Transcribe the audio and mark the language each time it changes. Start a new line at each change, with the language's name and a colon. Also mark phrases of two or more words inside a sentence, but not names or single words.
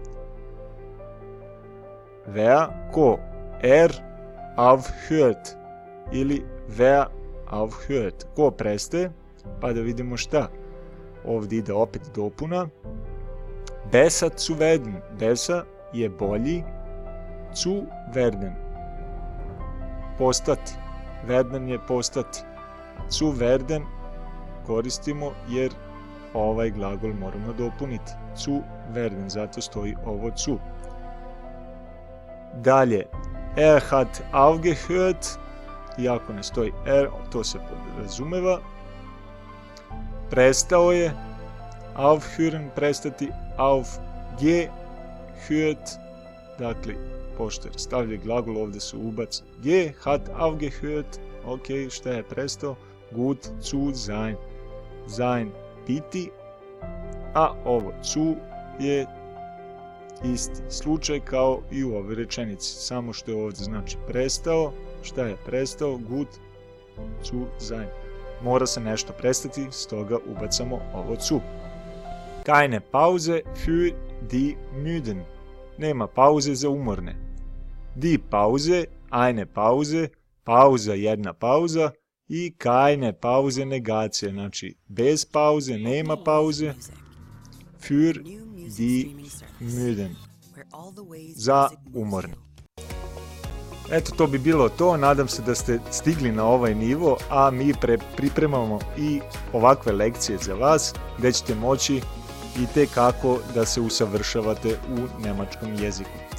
German: Wer, ko, aufhört ili wer aufhört,
Serbian: ko prestaje, pa da vidimo šta. Ovdje ide opet dopuna.
German: Besser zu werden, besser je bolji, zu werden, postati.
Serbian: Werden je postati.
German: Zu werden,
Serbian: koristimo jer ovaj glagol moramo dopuniti.
German: Zu werden,
Serbian: zato stoji ovo zu. Dalje,
German: hat aufgehört,
Serbian: iako ne stoji to se podrazumeva. Prestao je, aufhören, prestati, aufgehört, dakle, pošto je stavlja glagol, ovdje se ubaci
German: hat aufgehört,
Serbian: ok, šta je prestao?
German: Gut zu sein, sein,
Serbian: biti, a ovo zu je isti slučaj kao i u ovoj rečenici, samo što je ovdje znači prestao. Šta je prestao?
German: Gut zu sein.
Serbian: Mora se nešto prestati, stoga ubacamo ovo zu.
German: Keine Pause für die Müden.
Serbian: Nema pauze za umorne.
German: Die Pause, eine Pause,
Serbian: pauza, jedna pauza i
German: keine Pause,
Serbian: negacija, znači bez pauze, nema pauze.
German: Für die Müden.
Serbian: Za umorne. Eto, to bi bilo to, nadam se da ste stigli na ovaj nivo, a mi pripremamo i ovakve lekcije za vas, gdje ćete moći i tekako da se usavršavate u njemačkom jeziku.